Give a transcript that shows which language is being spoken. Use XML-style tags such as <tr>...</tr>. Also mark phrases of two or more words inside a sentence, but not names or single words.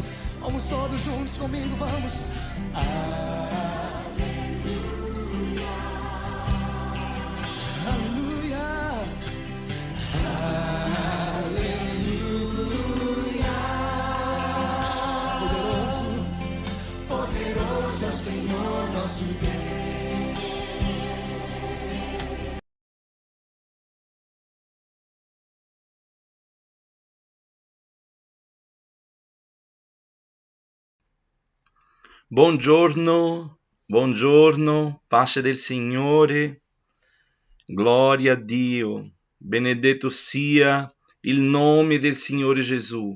<pt>Vamos todos juntos comigo, vamos. Aleluia, aleluia, aleluia. Poderoso, Poderoso é o Senhor nosso Deus.</pt> <it>Buongiorno, buongiorno, pace del Signore, gloria a Dio, benedetto sia il nome del Signore Gesù.</it>